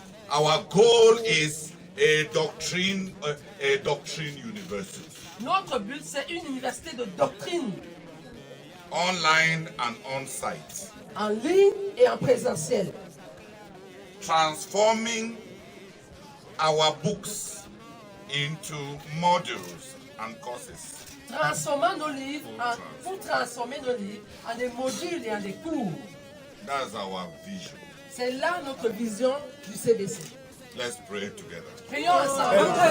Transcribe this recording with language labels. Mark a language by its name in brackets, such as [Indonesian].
[English] Our goal is a doctrine university, [French] Notre but, c'est une université de doctrine [English] online and on site, [French] en ligne et en présentiel. [English] transforming our books into modules and courses. [French] Transformant nos livres pour transformer nos livres en des modules et en des cours. [English] That's our vision. [French] C'est là notre vision du CBC. [English] Let's pray together. [French] Prions ensemble.